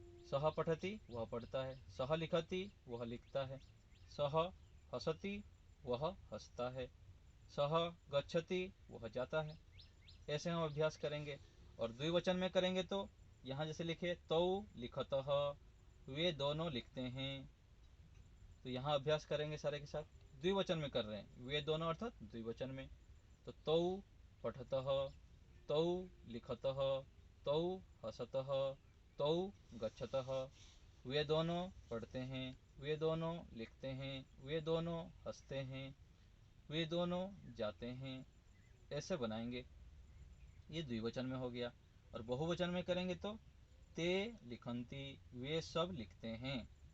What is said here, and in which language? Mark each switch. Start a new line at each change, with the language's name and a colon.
Sanskrit: सह पठति
Hindi: वह पढ़ता है,
Sanskrit: सह लिखति
Hindi: वह लिखता है,
Sanskrit: सह हसति
Hindi: वह हंसता है,
Sanskrit: सह गच्छति
Hindi: वह जाता है। ऐसे हम अभ्यास करेंगे। और द्विवचन में करेंगे तो यहाँ जैसे लिखे
Sanskrit: तौ लिखतः,
Hindi: वे दोनों लिखते हैं। तो यहाँ अभ्यास करेंगे सारे के साथ। द्विवचन में कर रहे हैं, वे दोनों अर्थात द्विवचन में।
Sanskrit: तो तौ पठतः, तौ लिखतः, तौ हसतः, तौ गच्छतः।
Hindi: वे दोनों पढ़ते हैं, वे दोनों लिखते हैं, वे दोनों हंसते हैं, वे दोनों जाते हैं। ऐसे बनाएंगे। ये द्विवचन में हो गया। और बहुवचन में करेंगे तो
Sanskrit: ते लिखन्ति,
Hindi: वे सब लिखते हैं।